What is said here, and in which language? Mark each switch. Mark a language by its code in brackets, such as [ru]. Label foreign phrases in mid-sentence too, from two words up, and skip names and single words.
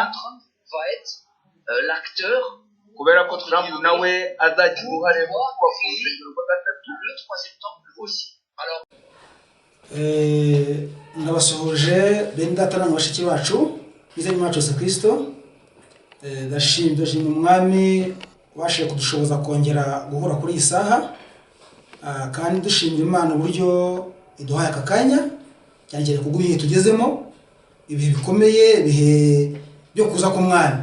[fr] Trump va être l'acteur [rw] kubera ko Trump nawe azagira uruhare mu kubaka urusengero rwa gatatu. [fr] Le troisième temple aussi. Alors [rw] ndabasuhuje bene data na bashiki bacu bizeye mu Yesu Kristo. Ndashimira umwami washe kudushoboza kongera guhura kuri iyi saha, kandi dushimira Imana uburyo iduhaye aka kanya cyangere kuguye tugezemo ibihe bikomeye, ibihe byo kuza ku mwami.